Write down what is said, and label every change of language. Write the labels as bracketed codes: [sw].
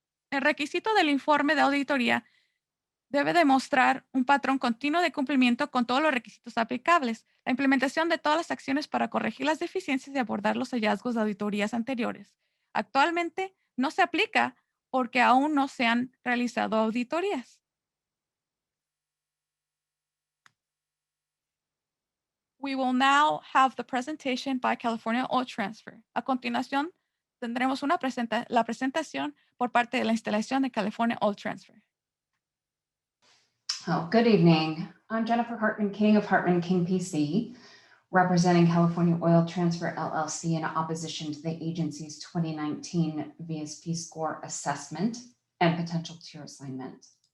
[es] El requisito del informe de auditoría debe demostrar un patrón continuo de cumplimiento con todos los requisitos aplicables, la implementación de todas las acciones para corregir las deficiencias y abordar los hallazgos de auditorías anteriores. Actualmente no se aplica porque aún no se han realizado auditorías. [en] We will now have the presentation by California Oil Transfer. [es] A continuación, tendremos la presentación por parte de la instalación de California Oil Transfer. [en] Oh, good evening. I'm Jennifer Hartman King of Hartman King PC, representing California Oil Transfer LLC in opposition to the agency's 2019 VSP score assessment and potential tier assignment.